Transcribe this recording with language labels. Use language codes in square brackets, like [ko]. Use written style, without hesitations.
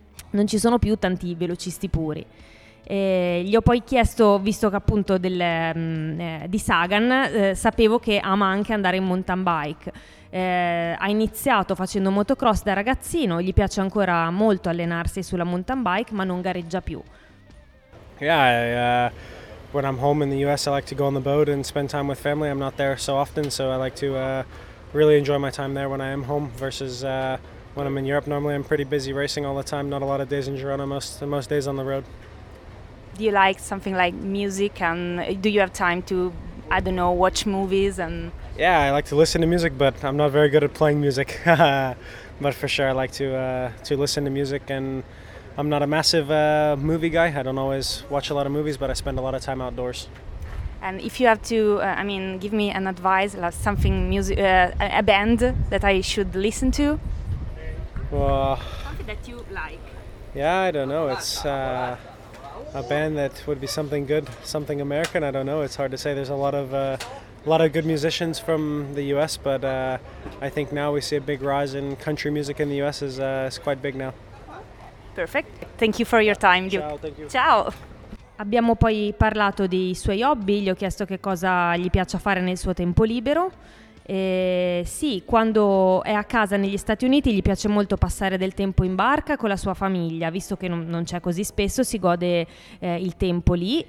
[it] Non ci sono più tanti velocisti puri. Gli ho poi chiesto, visto che appunto di Sagan, sapevo che ama anche andare in mountain bike. Ha iniziato facendo motocross da ragazzino, gli piace ancora molto allenarsi sulla mountain bike, ma non gareggia più. [en] Yeah, when I'm home in the US I like to go on the boat and spend time with family. I'm not there so often, so I like to really enjoy my time there when I am home versus when I'm in Europe. Normally I'm pretty busy racing all the time, not a lot of days in Girona, most days on the road. Do you like something like music, and do you have time to, I don't know, watch movies and... Yeah, I like to listen to music, but I'm not very good at playing music. But for sure, I like to listen to music, and I'm not a massive movie guy. I don't always watch a lot of movies, but I spend a lot of time outdoors. And if you have to, give me an advice, like something music, a band that I should listen to. Well, something that you like. Yeah, I don't know. It's. A band that would be something good, something American, I don't know, it's hard to say. There's a lot of good musicians from the US, but I think now we see a big rise in country music in the US is quite big now. Perfect. Thank you for your time, Luke. Ciao, thank you. [it] Ciao. Abbiamo poi parlato dei suoi hobby, gli ho chiesto che cosa gli piace fare nel suo tempo libero. Sì, quando è a casa negli Stati Uniti gli piace molto passare del tempo in barca con la sua famiglia, visto che non c'è così spesso, si gode il tempo lì.